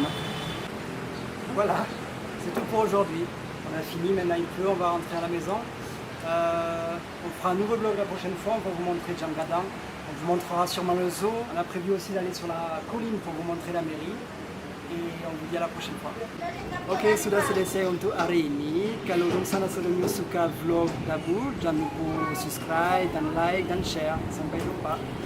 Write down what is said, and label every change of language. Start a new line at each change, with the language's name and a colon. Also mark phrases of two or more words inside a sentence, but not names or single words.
French: Voilà, c'est tout pour aujourd'hui, on a fini, maintenant il pleut, on va rentrer à la maison. On fera un nouveau vlog la prochaine fois, on va vous montrer Djangadang, on vous montrera sûrement le zoo, on a prévu aussi d'aller sur la colline pour vous montrer la mairie. Et on vous dit à la prochaine fois.
Indonesian: Oke, sudah selesai untuk hari ini. Kalau Rumsana Selunyu suka vlog Dabur, jangan lupa subscribe dan like dan share. Sampai jumpa.